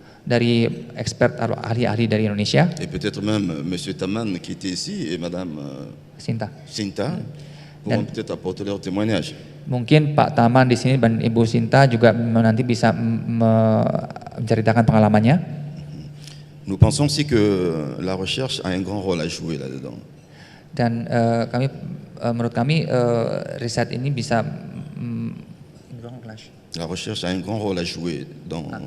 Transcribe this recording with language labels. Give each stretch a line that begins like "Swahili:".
Indonesian: dari expert atau ahli-ahli dari Indonesia,
French: et peut-être même Monsieur Taman qui était ici et Madame Sinta. Sinta, pourront peut-être apporter leur témoignage.
Indonesian: Mungkin Pak Taman di sini dan Ibu Sinta juga nanti bisa menceritakan pengalamannya.
French: Nous pensons aussi que la recherche a un grand rôle à jouer là-dedans.
Indonesian: Dan menurut kami riset ini bisa
French: La recherche a un grand rôle à jouer dans